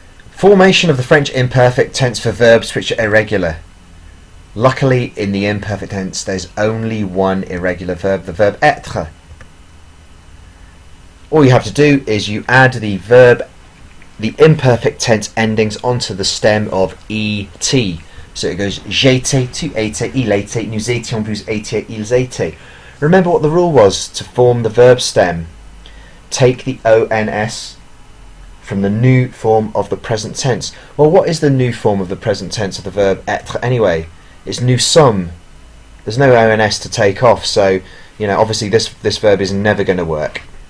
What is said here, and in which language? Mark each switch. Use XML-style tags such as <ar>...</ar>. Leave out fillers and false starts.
<en>Formation of the French imperfect tense for verbs which are irregular. Luckily, in the imperfect tense, there's only one irregular verb, the verb être. All you have to do is you add the imperfect tense endings onto the stem of et. So it goes</en> <fr>j'étais, tu étais, il était, nous étions, vous étiez, ils étaient.</fr> <en>Remember what the rule was to form the verb stem. Take the ONS from the new form of the present tense. Well, what is the new form of the present tense of the verb être anyway? It's</en> <fr>nous sommes.</fr> <en>There's no ONS to take off, so obviously this verb is never going to work.</en>